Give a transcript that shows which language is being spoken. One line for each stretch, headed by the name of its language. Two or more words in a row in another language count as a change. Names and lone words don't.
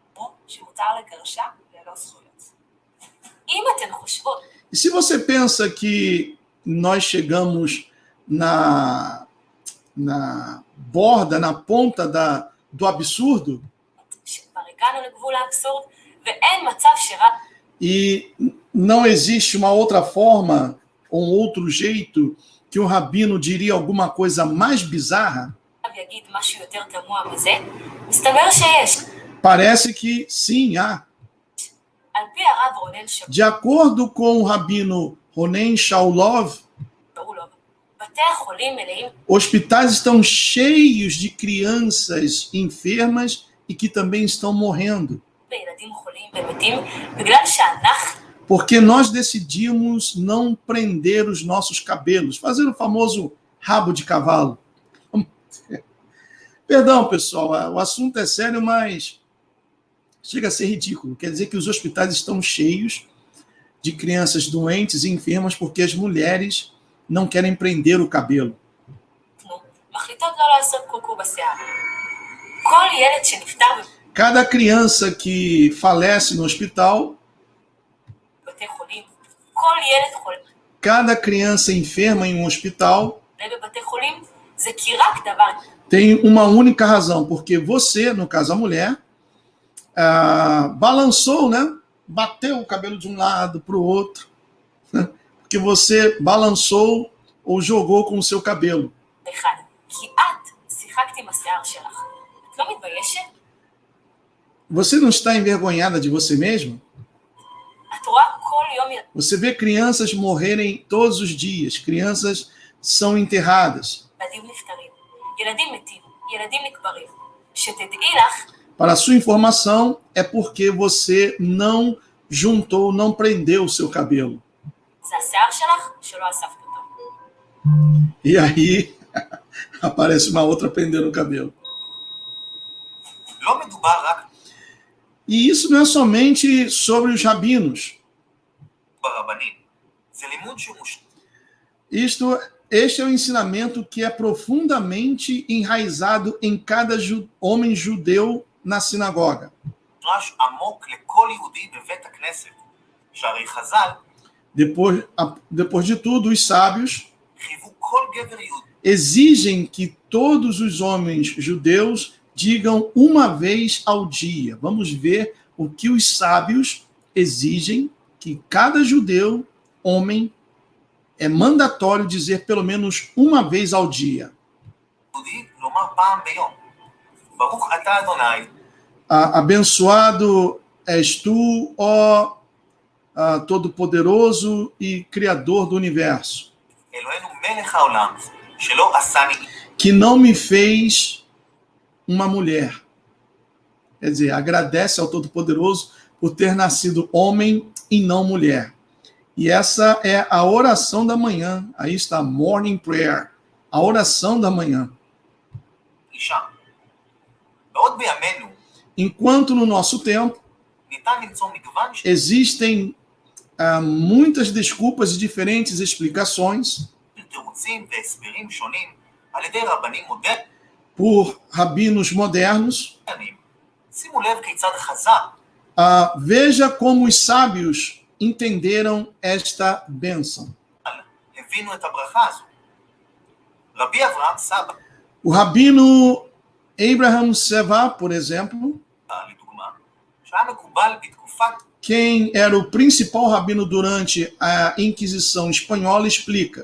Portuguese: E se você pensa que nós chegamos na borda, na ponta do absurdo, e não existe uma outra forma ou um outro jeito que o rabino diria alguma coisa mais bizarra?
Hebrew: יגיד משהו יותר תמוה מזה, מסתבר שיש.
Portuguese: Parece que sim, há.
Hebrew: על פי הרב רונן שאולוב,
Portuguese: De acordo com o rabino Ronen Shaulov,
Hebrew: בתי החולים מלאים
Portuguese: hospitais estão cheios de crianças enfermas e que também estão morrendo.
Hebrew: בילדים חולים ומתים בגלל שאנחנו
Portuguese: Porque nós decidimos não prender os nossos cabelos, fazer o famoso rabo de cavalo. Perdão, pessoal, o assunto é sério, mas chega a ser ridículo. Quer dizer que os hospitais estão cheios de crianças doentes e enfermas porque as mulheres não querem prender o cabelo.
Hebrew: מחליטות לא לעשות קוקו בשיער. כל ילד שנפטר
Portuguese: Cada criança que falece no hospital,
Hebrew: בבתי חולים, כל ילד חולה
Portuguese: cada criança enferma em um hospital,
Hebrew: בבתי חולים, זה כי רק דבר
Portuguese: tem uma única razão, porque você, no caso a mulher, balançou, né? Bateu o cabelo de um lado para o outro, né? Porque você balançou ou jogou com o seu cabelo.
Hebrew: אחד. כי את שיחקת עם השיער שלך. את לא מתביישת?
Portuguese: Você não está envergonhada de você mesmo?
Hebrew: את רואה כל יום
Portuguese: Você vê crianças morrerem todos os dias, crianças são enterradas.
Hebrew: ילדים נפטרים, ילדים מתים, ילדים נקברים. שתדעי לך,
Portuguese: Para a sua informação, é porque você não juntou, não prendeu o seu cabelo.
Hebrew: זה השיער שלך שלא אספת אותו.
Portuguese: E aí aparece uma outra prendendo o cabelo.
Hebrew: לא מדובר רק
Portuguese: E isso não é somente sobre os rabinos.
Hebrew: ברבנים. זה לימוד שהוא
Portuguese: Este é o ensinamento que é profundamente enraizado em cada homem judeu na sinagoga.
Hebrew: מושרש עמוק לכל יהודי בבית הכנסת. שהרי חז"ל
Portuguese: Depois de tudo, os sábios
Hebrew: חייבו כל גבר יהודי
Portuguese: exigem que todos os homens judeus digam uma vez ao dia. Vamos ver o que os sábios exigem que cada judeu, homem, é mandatório dizer pelo menos uma vez ao dia.
Hebrew: לומר פעם ביום. ברוך אתה אדוני,
Portuguese: Abençoado és tu, ó Todo-Poderoso e Criador do Universo,
Hebrew: אלוהינו מלך העולם, שלא עשני
Portuguese: que não me fez uma mulher. Quer dizer, agradece ao Todo-Poderoso por ter nascido homem e não mulher. E essa é a oração da manhã. Aí está,
English: morning prayer,
Portuguese: a oração da manhã.
Hebrew: אישה. בעוד בימינו
Portuguese: Enquanto no nosso tempo
Hebrew: ניתן למצוא מגוון של
Portuguese: existem muitas desculpas e diferentes explicações
Hebrew: תירוצים והסברים שונים על ידי רבנים מודרניים.
Portuguese: por rabinos modernos.
Hebrew: שימו לב כיצד חז"ל
Portuguese: Veja como os sábios entenderam esta bênção.
Hebrew: הבינו את הברכה הזו. רבי אברהם סבא,
Portuguese: O rabino Abraham Seva, por exemplo,
Hebrew: לדוגמה, שהיה מקובל בתקופת
Portuguese: quem era o principal rabino durante a Inquisição espanhola, explica: